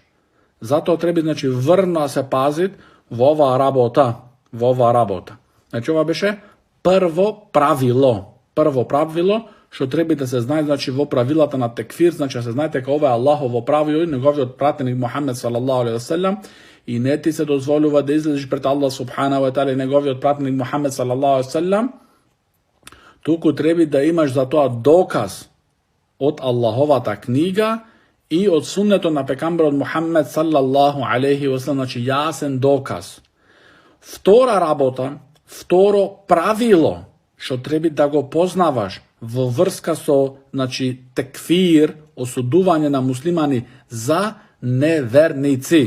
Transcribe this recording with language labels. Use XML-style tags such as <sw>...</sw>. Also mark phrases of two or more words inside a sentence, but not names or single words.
<mk>Затоа треба врно да се пазит во оваа работа. Значи ова беше прво правило што треба да се знае, во правилата на текфир, да се знае дека ова е Аллахово правило и неговиот пратеник Мухамед</mk> <ar>صلى الله عليه وسلم,</ar> <mk>и не ти се дозволува да излезеш пред Аллах</mk> <ar>سبحانه وتعالى</ar> <mk>и неговиот пратеник Мухамед</mk> <ar>صلى الله عليه وسلم,</ar> <mk>туку треба да имаш за тоа доказ од Аллаховата книга и од суннето на пекамберот Мухамед</mk> <ar>صلى الله عليه وسلم,</ar> <mk>јасен доказ. Втора работа, второ правило што треба да го познаваш во врска со текфир, осудување на муслимани за неверници.</mk>